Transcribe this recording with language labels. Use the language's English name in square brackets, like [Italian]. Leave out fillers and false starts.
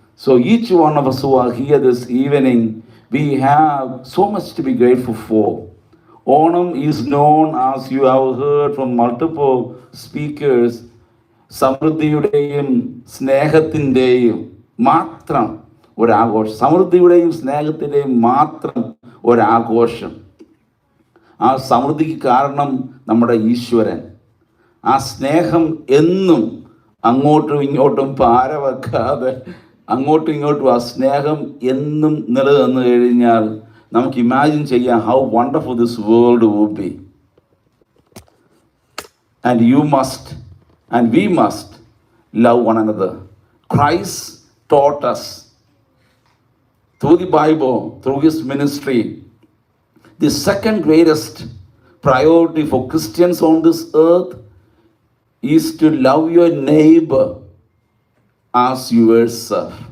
[English] So each one of us who are here this evening, we have so much to be grateful for. Onam is known, as you have heard from multiple speakers, [Malayalam] സമൃദ്ധിയുടെയും സ്നേഹത്തിൻ്റെയും മാത്രം ഒരാഘോഷം. സമൃദ്ധിയുടെയും സ്നേഹത്തിൻ്റെയും മാത്രം ഒരാഘോഷം. ആ സമൃദ്ധിക്ക് കാരണം നമ്മുടെ ഈശ്വരൻ. ആ സ്നേഹം എന്നും അങ്ങോട്ടും ഇങ്ങോട്ടും പാര വെക്കാതെ അങ്ങോട്ടും ഇങ്ങോട്ടും ആ സ്നേഹം എന്നും നിലനിന്ന് കഴിഞ്ഞാൽ നമുക്ക് ഇമാജിൻ ചെയ്യാം [English] How wonderful this world would be. And you must and we must love one another. Christ taught us through the Bible, through His ministry, the second greatest priority for Christians on this earth is to love your neighbor as yourself.